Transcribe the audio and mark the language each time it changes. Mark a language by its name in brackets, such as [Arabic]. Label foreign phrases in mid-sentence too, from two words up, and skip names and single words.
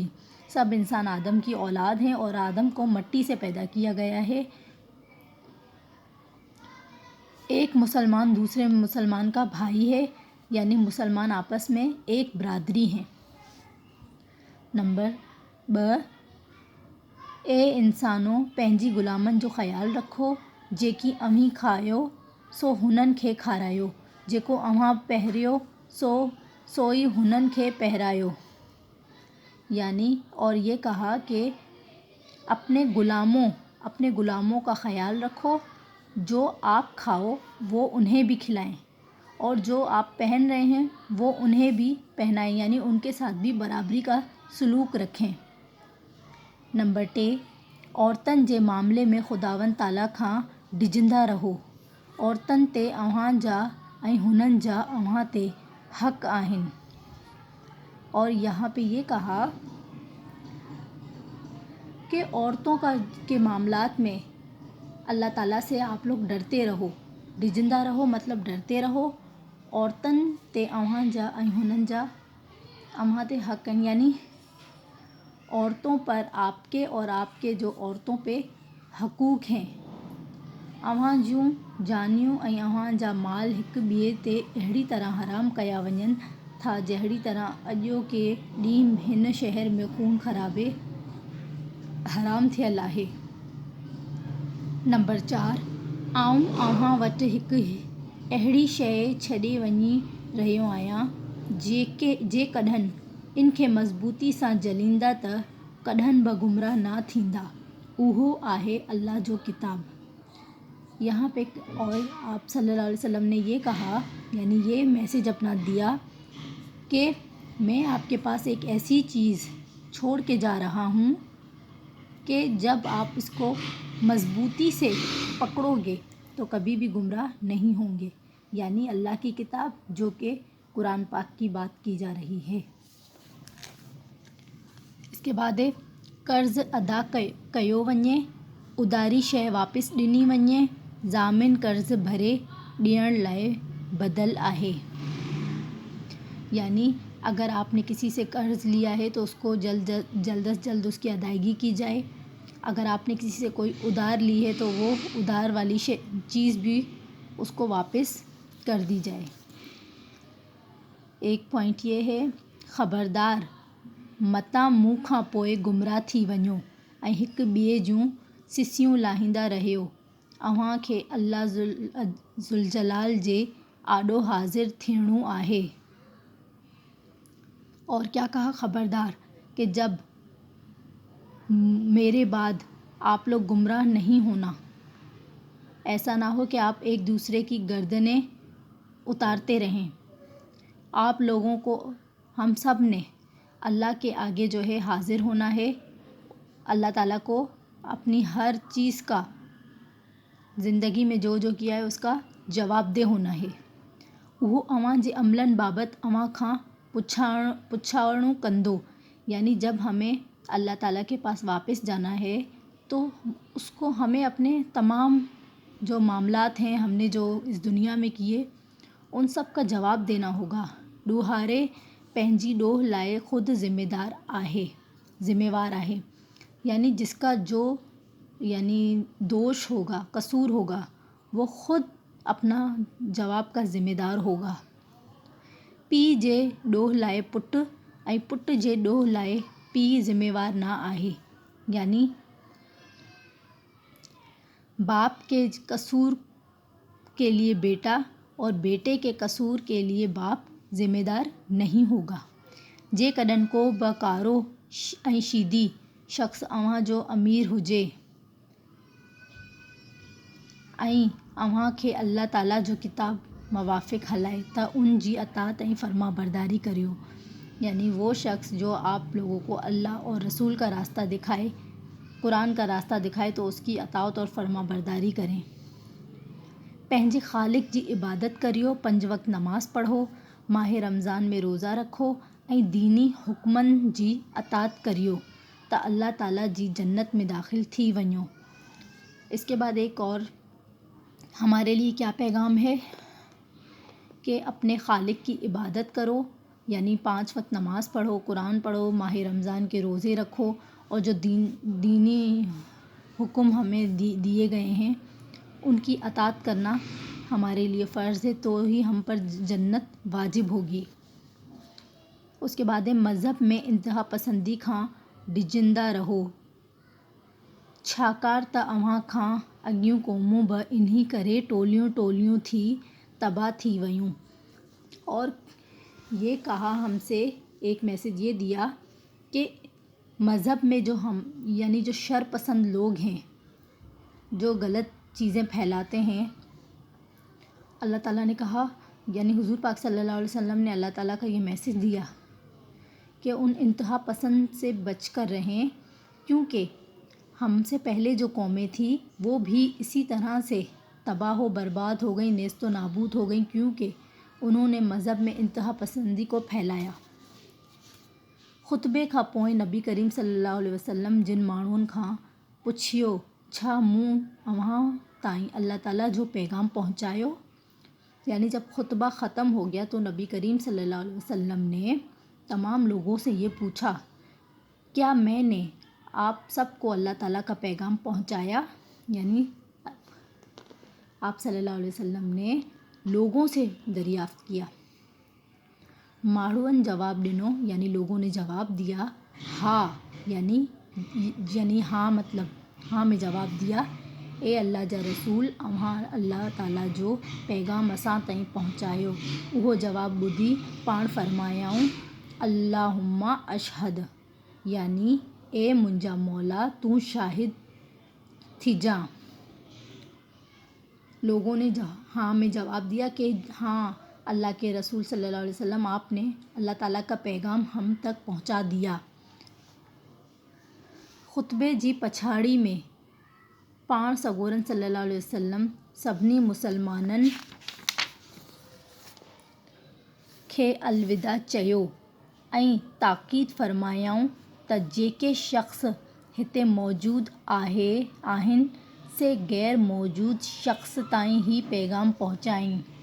[Urdu] سب انسان آدم کی اولاد ہیں اور آدم کو مٹی سے پیدا کیا گیا ہے. ایک مسلمان دوسرے مسلمان کا بھائی ہے، یعنی مسلمان آپس میں ایک برادری ہیں. نمبر 2، اے انسانو [Sindhi] पंहिंजी ग़ुलामनि जो ख़्यालु रखो जेकी अव्हीं खायो सो हुननि खे खारायो जेको अव्हां पहिरियो सोई हुननि खे पहिरायो. [Urdu] یعنی اور یہ کہا کہ اپنے غلاموں کا خیال رکھو، جو آپ کھاؤ وہ انہیں بھی کھلائیں اور جو آپ پہن رہے ہیں وہ انہیں بھی پہنائیں، یعنی ان کے ساتھ بھی برابری کا سلوک رکھیں. نمبر 3، [Sindhi] عورتن जे मामले में ख़ुदावंद ताला खां डिॼंदा रहो. औरतुनि ते अव्हां जा ऐं हुननि जा अव्हां ते हक़ आहिनि. [Urdu] اور یہاں پہ یہ کہا کہ عورتوں کے معاملات میں اللہ تعالیٰ سے آپ لوگ ڈرتے رہو. ڈجندہ رہو مطلب ڈرتے رہو. [Sindhi] عورتن تے اواں جا ऐं हुननि जा अव्हां ते हक़ आहिनि، [Urdu] یعنی عورتوں پر آپ کے اور آپ کے جو عورتوں پہ حقوق ہیں. [Sindhi] अव्हां जूं जानियूं ऐं अव्हां जा माल हिक ॿिए ते अहिड़ी तरह हराम कया वञनि था जहिड़ी तरह अॼोके ॾींहुं हिन शहर में खून खराबे हराम थियल आहे. नंबर 4، आऊं अव्हां वटि हिकु अहिड़ी शइ छॾे वञी रहियो आहियां जेकॾहिं इन खे मज़बूती सां जलींदा त कॾहिं बि गुमराह न थींदा. उहो आहे अल्लाह जो किताब. [Urdu] یہاں پہ اور آپ صلی اللہ علیہ وسلم نے یہ کہا، یعنی یہ میسیج اپنا دیا کہ میں آپ کے پاس ایک ایسی چیز چھوڑ کے جا رہا ہوں کہ جب آپ اس کو مضبوطی سے پکڑو گے تو کبھی بھی گمراہ نہیں ہوں گے، یعنی اللہ کی کتاب جو کہ قرآن پاک کی بات کی جا رہی ہے. اس کے بعد [Sindhi] قرض ادا کयो वञे، उधारी शइ वापसि ॾिनी वञे، ज़ामिन कर्ज़ भरे ॾियण लाइ बदल आहे. [Urdu] یعنی اگر آپ نے کسی سے قرض لیا ہے تو اس کو جلد از جلد اس کی ادائیگی کی جائے. اگر آپ نے کسی سے کوئی ادھار لی ہے تو وہ ادھار والی چیز بھی اس کو واپس کر دی جائے. ایک پوائنٹ یہ ہے، خبردار [Sindhi] متا मूं खां पोइ गुमराह थी वञो ऐं हिक ॿिए जूं सिसियूं लाहींदा रहियो. अव्हां खे अल्लाह ज़ुलजलाल जे आॾो हाज़िर थियणो आहे. [Urdu] اور کیا کہا، خبردار کہ جب میرے بعد آپ لوگ گمراہ نہیں ہونا. ایسا نہ ہو کہ آپ ایک دوسرے کی گردنیں اتارتے رہیں. آپ لوگوں کو، ہم سب نے اللہ کے آگے جو ہے حاضر ہونا ہے. اللہ تعالیٰ کو اپنی ہر چیز کا زندگی میں جو کیا ہے اس کا جواب دہ ہونا ہے. [Sindhi] उहो अव्हां जे अमलनि बाबति अव्हां खां पुछाणो कंदो. [Urdu] یعنی جب ہمیں اللہ تعالیٰ کے پاس واپس جانا ہے تو اس کو ہمیں اپنے تمام جو معاملات ہیں ہم نے جو اس دنیا میں کیے ان سب کا جواب دینا ہوگا. [Sindhi] ॾोहारे पंहिंजी ॾोह लाइ ख़ुदि ذمہ وار आहे. [Urdu] یعنی جس کا جو یعنی دوش ہوگا، قصور ہوگا، وہ خود اپنا جواب کا ذمہ دار ہوگا. [Sindhi] پीउ जे ॾोह लाइ पुटु ऐं पुट जे ॾोह लाइ पीउ ज़िम्मेवार न आहे. [Urdu] یعنی باپ کے قصور کے لیے بیٹا اور بیٹے کے قصور کے لیے باپ ذمہ دار نہیں ہوگا. [Sindhi] जेकॾहिं को बि कारो ऐं शीदी शख़्स अव्हां जो अमीर हुजे ऐं अव्हां खे अल्लाह ताला जो किताब मुवाफ़िक़ हलाए त उन जी अतात ऐं फर्मा बरदारी करियो. [Urdu] یعنی وہ شخص جو آپ لوگوں کو اللہ اور رسول کا راستہ دکھائے قرآن کا راستہ دکھائے تو اس کی اطاعت اور فرما برداری کریں۔ [Sindhi] पंहिंजे ख़ालिक जी इबादत करियो, 5 वक़्त नमाज़ पढ़ो, माह रमज़ान में रोज़ा रखो ऐं दीनी हुक्मनि जी अताअत करियो त अल्लाह ताला जी जन्नत में दाख़िल थी वञो। [Urdu] اس کے بعد ایک اور ہمارے لیے کیا پیغام ہے کہ اپنے خالق کی عبادت کرو، یعنی 5 وقت نماز پڑھو، قرآن پڑھو، ماہ رمضان کے روزے رکھو اور جو دینی حکم ہمیں دیے گئے ہیں ان کی اطاعت کرنا ہمارے لیے فرض ہے، تو ہی ہم پر جنت واجب ہوگی. اس کے بعد ہے [Sindhi] मज़हब में इंतहा पसंदी खां डिजिंदा रहो, छाकाणि त अव्हां खां अॻियूं क़ौमूं बि इन्ही करे टोलियूं टोलियूं थी तबाह थी वयूं। [Urdu] اور یہ کہا ہم سے، ایک میسیج یہ دیا کہ مذہب میں جو ہم یعنی جو شر پسند لوگ ہیں, جو غلط چیزیں پھیلاتے ہیں، اللہ تعالیٰ نے کہا، یعنی حضور پاک صلی اللہ علیہ وسلم نے اللہ تعالیٰ کا یہ میسیج دیا کہ ان انتہا پسند سے بچ کر رہیں، کیونکہ ہم سے پہلے جو قومیں تھیں وہ بھی اسی طرح سے تباہ و برباد ہو گئیں، نیست و نابود ہو گئیں، کیونکہ انہوں نے مذہب میں انتہا پسندی کو پھیلایا. [Sindhi] ख़ुतबे खां पोइ नबी करीम सल्लल्लाहु अलैहि वसल्लम जिन माण्हुनि खां पुछियो छा मूं अव्हां ताईं अल्लाह ताला जो पैगाम पहुंचायो, [Urdu] یعنی جب خطبہ ختم ہو گیا تو نبی کریم صلی اللہ علیہ وسلم نے تمام لوگوں سے یہ پوچھا، کیا میں نے آپ سب کو اللہ تعالیٰ کا پیغام پہنچایا، یعنی آپ صلی اللہ علیہ وسلم نے لوگوں سے دریافت کیا. [Sindhi] माण्हुनि जवाब ॾिनो, [Urdu] یعنی لوگوں نے جواب دیا، ہاں، یعنی ہاں مطلب ہاں میں جواب دیا, [Sindhi] ए अल्लाह जा रसूल, अव्हां अल्लाह ताला जो पैगाम असां ताईं पहुचायो। उहो जवाब ॿुधी पाण फरमायाऊं, अल्लाहुम्मा अशहद, यानी ए मुंहिंजा मौला तूं शाहिद थी जा। [Urdu] لوگوں نے ہاں میں جواب دیا کہ ہاں اللہ کے رسول صلی اللہ علیہ وسلم، آپ نے اللہ تعالیٰ کا پیغام ہم تک پہنچا دیا. [Sindhi] ख़ुतबे जी पछाड़ी में पाण सगोरन सल्लल्लाहु अलैहि वसल्लम सभिनी मुसलमाननि खे अलविदा चयो ऐं ताक़ीद फरमायाऊं त जेके शख़्स हिते मौजूद आहिनि से गैर मौजूद शख़्स ताईं ही पैगाम पहुंचाएं।